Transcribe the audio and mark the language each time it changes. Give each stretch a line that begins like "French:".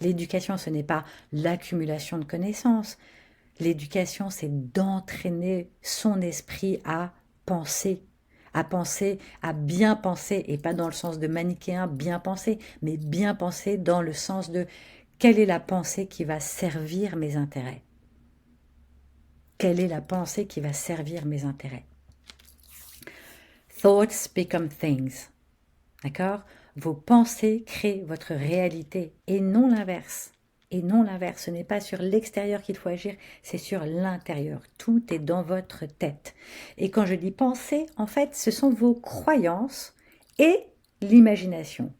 French: L'éducation, ce n'est pas l'accumulation de connaissances. L'éducation, c'est d'entraîner son esprit à penser, à bien penser, et pas dans le sens de manichéen, bien penser, mais bien penser dans le sens de quelle est la pensée qui va servir mes intérêts. Quelle est la pensée qui va servir mes intérêts?
English: Thoughts become things.
French: D'accord? Vos pensées créent votre réalité et non l'inverse. Et non l'inverse. Ce n'est pas sur l'extérieur qu'il faut agir, c'est sur l'intérieur. Tout est dans votre tête. Et quand je dis penser, en fait, ce sont vos croyances et l'imagination.